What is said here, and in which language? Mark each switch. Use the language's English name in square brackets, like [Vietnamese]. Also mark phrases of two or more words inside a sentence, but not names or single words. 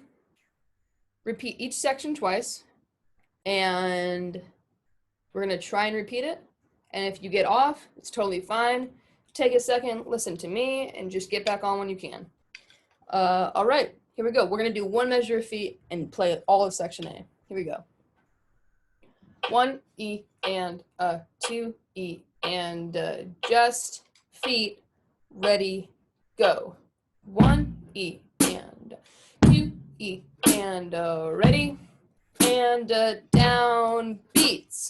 [English] Repeat each section twice. And we're going to try and repeat it. And if you get off, it's totally fine. Take a second, listen to me, and just get back on when you can. All right, here we go. We're going to do 1 measure of feet and play all of section A. Here we go. 1 E and 2 E and just feet, ready, go. 1 E and 2 E and ready, and down beats.